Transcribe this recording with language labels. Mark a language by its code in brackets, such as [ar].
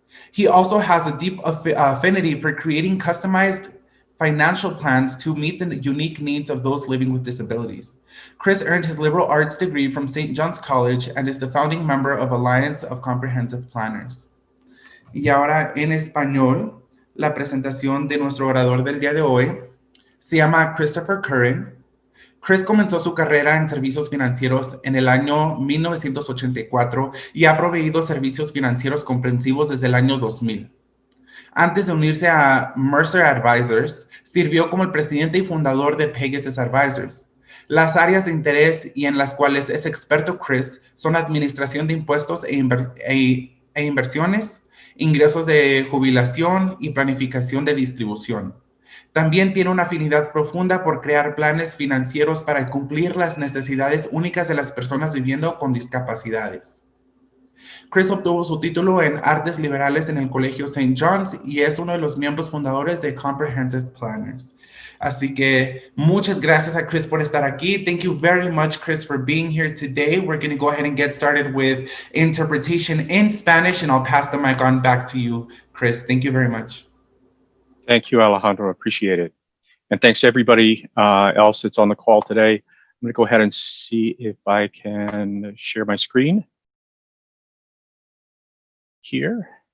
[en] He also has a deep affinity for creating customized financial plans to meet the unique needs of those living with disabilities. Chris earned his liberal arts degree from St. John's College and is the founding member of Alliance of Comprehensive Planners. [es] Y ahora en español, la presentación de nuestro orador del día de hoy se llama Christopher Currin. Chris comenzó su carrera en servicios financieros en el año 1984 y ha proveído servicios financieros comprensivos desde el año 2000. Antes de unirse a Mercer Advisors, sirvió como el presidente y fundador de Pegasus Advisors. Las áreas de interés y en las cuales es experto Chris son administración de impuestos e inversiones, ingresos de jubilación y planificación de distribución. También tiene una afinidad profunda por crear planes financieros para cumplir las necesidades únicas de las personas viviendo con discapacidades. Chris obtuvo su título en Artes Liberales en el Colegio St. John's y es uno de los miembros fundadores de Comprehensive Planners. Así que muchas gracias a Chris por estar aquí. [en] Thank you very much, Chris, for being here today. We're going to go ahead and get started with interpretation in Spanish, and I'll pass the mic on back to you, Chris. Thank you very much. Thank you, Alejandro. Appreciate it. And thanks to everybody else that's on the call today. I'm going to go ahead and see if I can share my screen here.